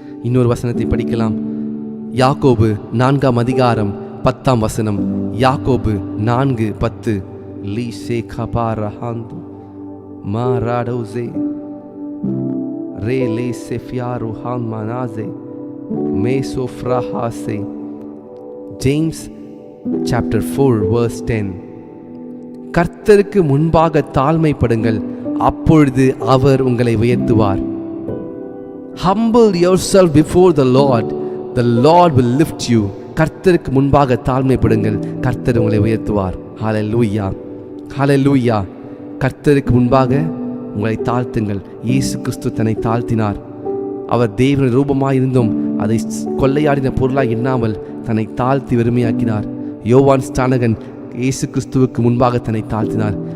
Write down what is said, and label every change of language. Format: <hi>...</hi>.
<ta>இன்னொரு வசனத்தை படிக்கலாம். யாக்கோபு 4ஆம் அதிகாரம் 10ஆம் வசனம். யாக்கோபு 4:10. லீசே கபாரஹாந்து மாராடோசே ரே லேசே ஃபியாரு ஹான் மனாசே மேசோஃப்ராஹாசே.</ta> <en>James chapter 4 verse 10.</en> <ta>கர்த்தருக்கு முன்பாக தாழ்மைப்படுங்கள், அப்பொழுது அவர் உங்களை உயர்த்துவார்.</ta> <en>Humble yourself before the Lord will lift you.</en> <ta>கர்த்தருக்கு முன்பாக தாழ்மைப்படுங்கள், கர்த்தர் உங்களை உயர்த்துவார். ஹல்லேலூயா, ஹல்லேலூயா. கர்த்தருக்கு முன்பாக உங்களை தாழ்த்துங்கள். இயேசு கிறிஸ்து தன்னை தாழ்த்தினார். அவர் தேவனின் ரூபமாய் இருந்தும் அதை கொள்ளையாடின பொருளாய் எண்ணாமல் தன்னை தாழ்த்தி வெறுமையாக்கினார். யோவான் ஸ்நானகன் இயேசு கிறிஸ்துவுக்கு முன்பாக தன்னை தாழ்த்தினார்.</ta>